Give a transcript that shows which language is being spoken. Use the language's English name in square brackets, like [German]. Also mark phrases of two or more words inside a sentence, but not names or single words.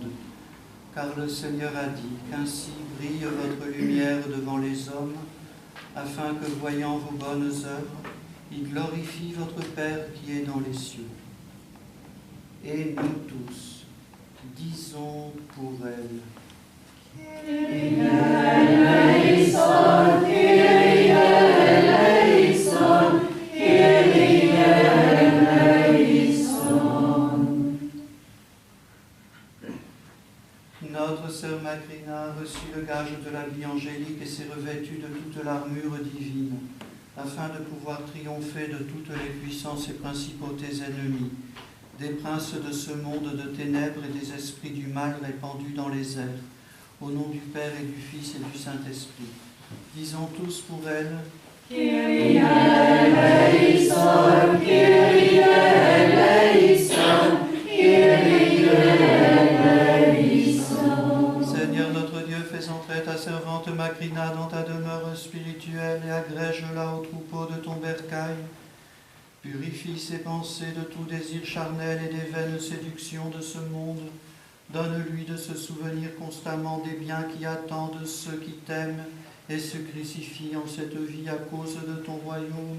[French] Car le Seigneur a dit qu'ainsi brille votre lumière devant les hommes, afin que, voyant vos bonnes œuvres, ils glorifient votre Père qui est dans les cieux. Et nous tous, disons pour elle. [Greek] Kyrie eleison, Kyrie eleison, Kyrie eleison. [French] Notre sœur Macrina a reçu le gage de la vie angélique et s'est revêtue de toute l'armure divine, afin de pouvoir triompher de toutes les puissances et principautés ennemies, des princes de ce monde de ténèbres et des esprits du mal répandus dans les airs, au nom du Père et du Fils et du Saint-Esprit. Disons tous pour elle. [Greek] Kyrie eleison, Kyrie eleison, Kyrie eleison. [French] Seigneur notre Dieu, fais entrer ta servante Macrina dans ta demeure spirituelle et agrège-la au troupeau de ton bercail. Purifie ses pensées de tout désir charnel et des vaines séductions de ce monde. Donne-lui de se souvenir constamment des biens qui attendent ceux qui t'aiment et se crucifient en cette vie à cause de ton royaume.